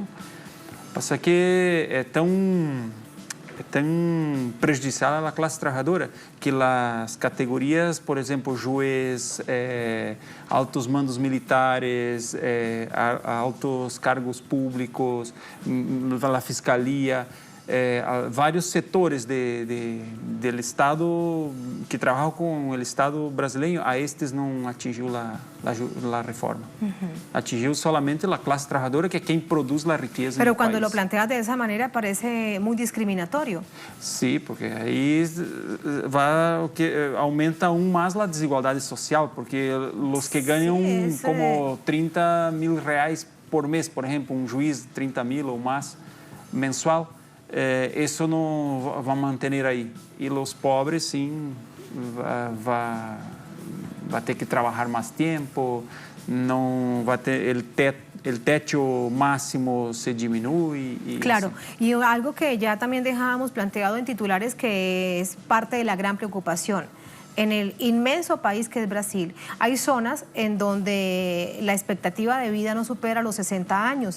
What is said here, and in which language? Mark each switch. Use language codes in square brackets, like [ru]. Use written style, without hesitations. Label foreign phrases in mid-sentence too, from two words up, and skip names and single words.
[es] Pasa que es tan prejudicial a la clase trabajadora que las categorías, por ejemplo, juez, altos mandos militares, altos cargos públicos, la fiscalía, [pt] vários setores del Estado que trabalham com o Estado brasileiro, a estes não atingiu a reforma. Atingiu solamente a classe trabalhadora, que é quem produz a riqueza. [es] Pero cuando lo planteas de esa manera parece muy discriminatorio. [pt] Sí, porque aí aumenta aún mais a desigualdade social, porque os que ganham como 30 mil reais por mês, por exemplo, um juiz 30 mil ou mais mensual, isso não vai manter aí. E os pobres, sim, vai ter que trabalhar mais tempo, não vai ter [es] el techo máximo [pt] se diminui. [es] Claro, y algo que ya también dejábamos planteado en titulares, que es parte de la gran preocupación. En el inmenso país que es Brasil, hay zonas en donde la expectativa de vida no supera los 60 años.